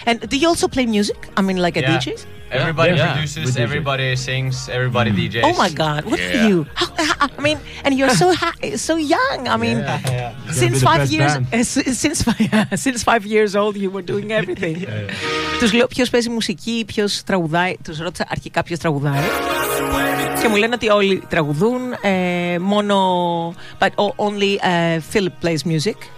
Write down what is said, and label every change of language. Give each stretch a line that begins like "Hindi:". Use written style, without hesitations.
English: And do you also play music? I mean, like a DJ? Everybody produces. DJ. Everybody sings. Everybody DJs. Oh my God! What are you? I mean, and you're so so young. I mean, since 5 years, since 5 years old, you were doing everything.
Greek: Τους λέω ποιος παίζει μουσική, ποιος τραγουδάει. Τους ρώτησα αρχικά ποιος τραγουδάει. Και μου λένε ότι όλοι τραγουδούν. Μόνο,
English: but only Philip plays music.